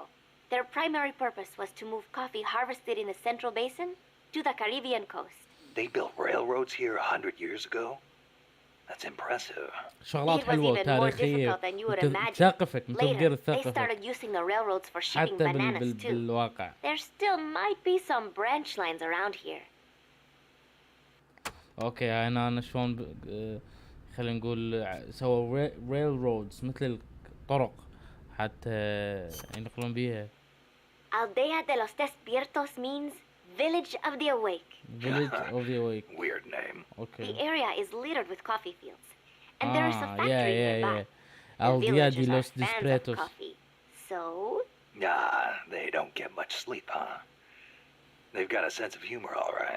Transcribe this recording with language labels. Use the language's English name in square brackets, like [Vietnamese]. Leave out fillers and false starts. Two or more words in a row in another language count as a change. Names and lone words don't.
[English] Their primary purpose was to move coffee harvested in the Central Basin to the Caribbean coast. They built railroads here 100 years ago? That's impressive. [Arabic] شغلات [English] It was [Arabic] حلوة [English] even more [Arabic] وتاريخية [English] difficult than you would imagine. [Arabic] تثقفك مثل [English] Later, they [Arabic] تثقفك [English] started using the railroads for shipping [Arabic] حتى [English] bananas too. [Arabic] بالواقع. [English] There still might be some branch lines around here. [Arabic] اوكي انا شلون خلينا نقول سووا ريل رودز مثل الطرق حتى ينقلون بيها. [English] Aldea de los Despiertos means village of the awake. Village of the Awake. Weird name. Okay. The area is littered with coffee fields, and there is a factory yeah. nearby. The Aldea de villagers are los fans of Dispretos. coffee, so They don't get much sleep, huh? They've got a sense of humor, all right.